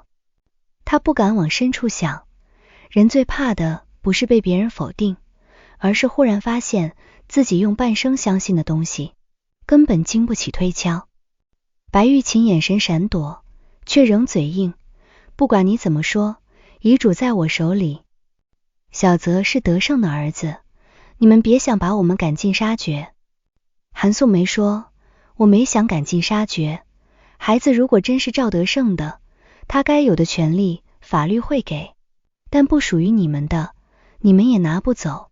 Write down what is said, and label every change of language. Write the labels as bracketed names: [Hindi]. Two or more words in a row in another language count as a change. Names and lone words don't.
[Chinese] 他不敢往深處想，人最怕的不是被別人否定，而是忽然發現自己用半生相信的東西根本經不起推敲。白玉琴眼神閃躲，卻仍嘴硬，不管你怎麼說，遺囑在我手裡。小澤是德勝的兒子，你們別想把我們趕盡殺絕。韓素梅說，我沒想趕盡殺絕，孩子如果真是趙德勝的，他該有的權利法律會給，但不屬於你們的，你們也拿不走。